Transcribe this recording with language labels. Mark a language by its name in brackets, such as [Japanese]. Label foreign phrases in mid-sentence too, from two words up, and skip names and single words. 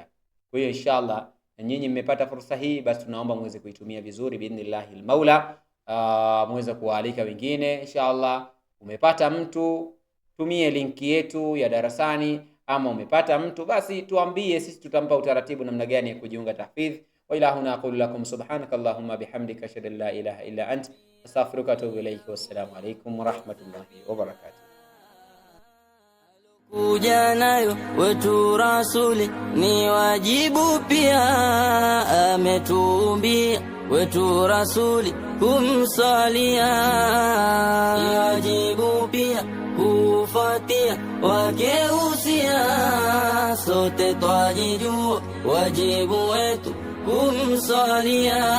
[Swahili] Kwa hiyo inshallah nyinyi mmepata fursa hii, basi tunaomba muweze kuitumia vizuri [Arabic] بإذن الله المولى. [Swahili] Muweze kualika wengine inshallah. Umepata mtu, tumie linki yetu ya darasani, ama umepata mtu basi tuambie, sisi tutampa utaratibu namna gani ya kujiunga tahfidh. [Arabic] وإلى هنا أقول لكم سبحانك اللهم وبحمدك أشهد أن لا إله إلا أنت أستغفرك وأتوب إليك. والسلام عليكم ورحمة الله وبركاته. [Swahili] Kuja nayo wetu rasuli ni wajibu pia, ametuumbia wetu rasuli kumsalia, ni wajibu pia kufuatia wakeusia, sote twajijua wajibu wetu kumsalia.